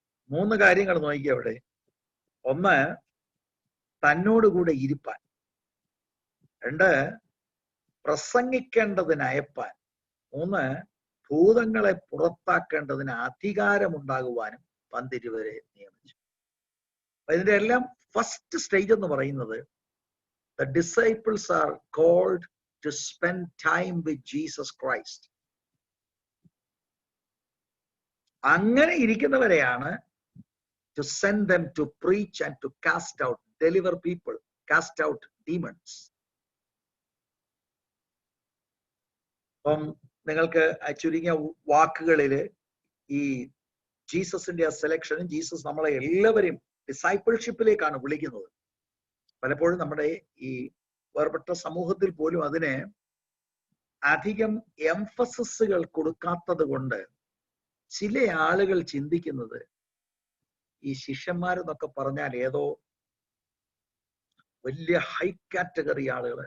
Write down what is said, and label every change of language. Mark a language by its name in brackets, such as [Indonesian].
[Malayalam] 3 കാര്യങ്ങൾ നോക്കിയ അവിടെ. 1, തന്നോടുകൂടെ ഇരിപ്പാൻ. 2, പ്രസംഗിക്കേണ്ടതിന് അയപ്പാൻ. 3, ഭൂതങ്ങളെ പുറത്താക്കേണ്ടതിന് അധികാരമുണ്ടാകുവാനും 12 നിയമിച്ചു. അപ്പൊ ഇതിന്റെ എല്ലാം ഫസ്റ്റ് സ്റ്റേജ് എന്ന് പറയുന്നത് [English] the disciples are called to spend time with Jesus Christ. [Malayalam] അങ്ങനെ ഇരിക്കുന്നവരെയാണ് [English] to send them to preach and to cast out, deliver people, cast out demons. [Malayalam] അപ്പം നിങ്ങൾക്ക് ചുരുങ്ങിയ വാക്കുകളില് ഈ ജീസസിന്റെ ആ സെലക്ഷനും ജീസസ് നമ്മളെ എല്ലാവരെയും ഡിസൈപ്പിൾഷിപ്പിലേക്കാണ് വിളിക്കുന്നത്. പലപ്പോഴും നമ്മുടെ ഈ വേർപെട്ട സമൂഹത്തിൽ പോലും അതിന് അധികം എംഫസിസുകൾ കൊടുക്കാത്തത് കൊണ്ട് ചില ആളുകൾ ചിന്തിക്കുന്നത് ഈ ശിഷ്യന്മാരെന്നൊക്കെ പറഞ്ഞാൽ ഏതോ വലിയ ഹൈ കാറ്റഗറി ആളുകൾ.